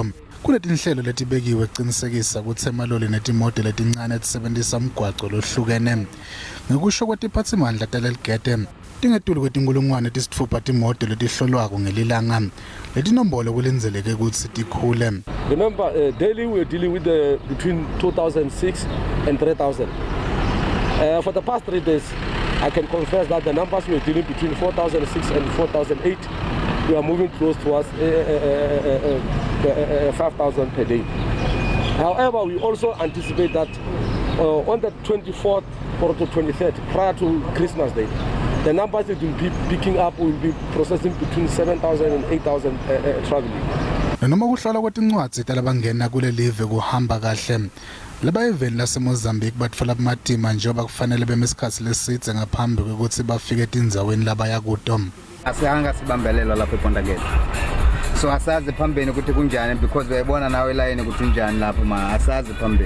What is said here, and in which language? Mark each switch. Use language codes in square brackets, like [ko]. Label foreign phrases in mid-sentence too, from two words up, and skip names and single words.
[ss] Kunetinhlelo letibekiwe ekuqinisekisa ukuthi emaloli netimoto letincane etisebenzisa umgwaqo lohlukene. Ngekusho kwetiphathimandla teleligede, tingetulu kwetinkulungwane tisitfupha timoto letihlolwako ngelilanga. Letinombolo kulindeleke ukuthi tikhule. [en] Remember, daily we're dealing with between 2006 and 3000. For the past 3 days, I can confess that the numbers we're dealing between 4006 and 4008, we are moving close towards 5,000 per day. However, we also anticipate that on the 24th or the 23rd, prior to Christmas Day, the numbers that will be picking up will be processing between 7,000 and 8,000 traveling. [ss] Noma kuhlola kwetincwadzi talabangena kule live kuhamba kahle. Labayeveni laseMozambique batfola amatima njengoba kufanele bemesikhathi lesidze ngaphambi kokuthi bafike etindzaweni labaya kuto. Asihanga sibambelelwa lapha ePontakele. So asazi phambili ukuthi kunjani because bayibona nawe line ukuthi kunjani lapha ma asazi phambili.